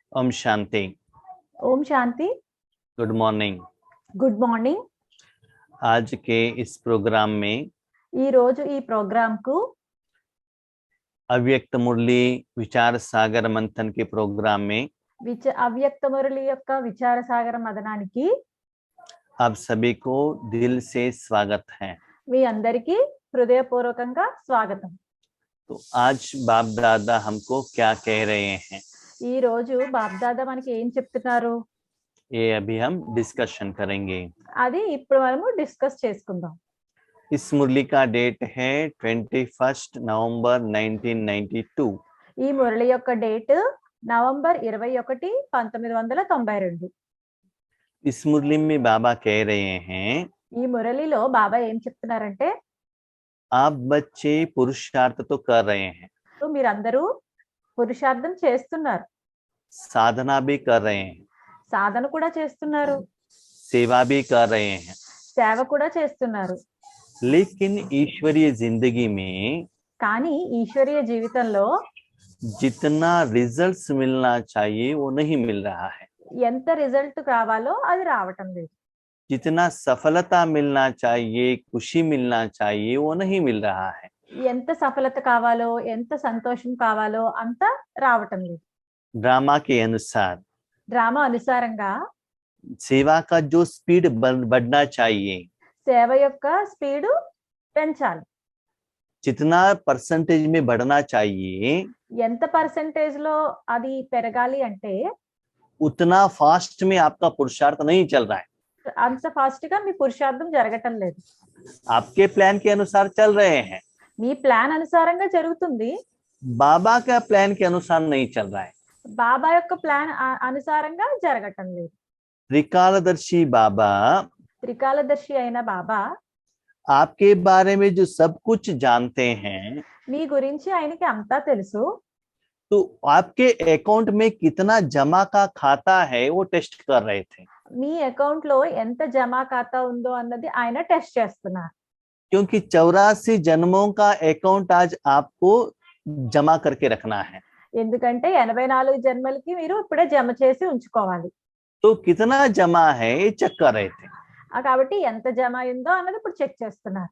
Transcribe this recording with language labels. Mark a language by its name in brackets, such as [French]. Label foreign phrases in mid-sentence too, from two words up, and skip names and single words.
[Hindi] ओम शांति। ओम शांति। [English] good morning. good morning. [Hindi] आज के इस प्रोग्राम में [Telugu] ఈ రోజు ఈ ప్రోగ్రామ్ కు [Hindi] अव्यक्त मुरली विचार सागर मंथन के प्रोग्राम में [Telugu] అవ్యక్త మురళి యొక్క విచార సాగర మదనానికి [Hindi] आप सभी को दिल से स्वागत है। [Telugu] మీ అందరికీ హృదయపూర్వకంగా స్వాగతం। [Hindi] तो आज बाप दादा हमको क्या कह रहे हैं, [Telugu] ఈ రోజు బాప్ దాదా మనకి ఏం చెప్తున్నారు [Hindi] ये अभी हम डिस्कशन करेंगे। [Telugu] అది ఇప్పుడు మనము డిస్కస్ చేసుకుందాం। [Hindi] इस मुरली का डेट है 21 नवंबर 1992। [Telugu] ఈ మురళి యొక్క డేట్ నవంబర్ 21, 1992। [Hindi] इस मुरली में बाबा कह रहे हैं, [Telugu] ఈ మురళిలో బాబా ఏం చెప్తున్నారంటే [Hindi] आप बच्चे पुरुषार्थ तो कर रहे हैं, [Telugu] మీరందరూ పురుషార్థం చేస్తున్నారు, [Hindi] साधना भी कर रहे हैं, [Telugu] సాధన కూడా చేస్తున్నారు, [Hindi] सेवा भी कर रहे हैं, [Telugu] సేవ కూడా చేస్తున్నారు। [Hindi] लेकिन ईश्वरीय जिंदगी में [Telugu] కానీ ఈశ్వరీయ జీవితంలో [Hindi] जितना रिजल्ट्स मिलना चाहिए वो नहीं मिल रहा है, [Telugu] ఎంత రిజల్ట్ కావాలో అది రావటం లేదు, [Hindi] जितना सफलता मिलना चाहिए, खुशी मिलना चाहिए वो नहीं मिल रहा है। [Telugu] ఎంత సఫలత కావాలో ఎంత సంతోషం కావాలో అంత రావటం లేదు। [Hindi] ड्रामा के अनुसार [Telugu] డ్రామా అనుసారంగా [Hindi] सेवा का जो स्पीड बढ़ना चाहिए, [Telugu] సేవ యొక్క స్పీడ్ పెంచాలి, [Hindi] जितना परसेंटेज में बढ़ना चाहिए [Telugu] ఎంత పర్సెంటేజ్ లో అది పెరగాలి అంటే [Hindi] उतना फास्ट में आपका पुरुषार्थ नहीं चल रहा है। [Telugu] అంత ఫాస్ట్ గా మీ పురుషార్థం జరగటం లేదు। [Hindi] आपके प्लान के अनुसार चल रहे हैं, [Telugu] మీ ప్లాన్ అనుసారంగా జరుగుతుంది, [Hindi] बाबा का प्लान के अनुसार नहीं चल रहा है। [Telugu] బాబా యొక్క ప్లాన్ అనుసారంగా జరగటం లేదు। [Hindi] त्रिकालदर्शी बाबा [Telugu] త్రికాలదర్శి అయిన బాబా [Hindi] आपके बारे में जो सब कुछ जानते हैं, [Telugu] మీ గురించి ఆయనకి అంతా తెలుసు, [Hindi] तो आपके अकाउंट में कितना जमा का खाता है वो टेस्ट कर रहे थे। [Telugu] మీ అకౌంట్ లో ఎంత జమా ఖాతా ఉందో అన్నది ఆయన టెస్ట్ చేస్తున్నారు। [Hindi] क्योंकि 84 जन्मों का अकाउंट आज आपको जमा करके रखना है। [Telugu] ఎందుకంటే 84 జన్మలకి మీరు ఇప్పుడే జమ చేసి ఉంచుకోవాలి। [Hindi] तो कितना जमा है ये चेक कर रहे थे। [Telugu] కాబట్టి ఎంత జమ అయిందో అన్నది ఇప్పుడు చెక్ చేస్తున్నారు।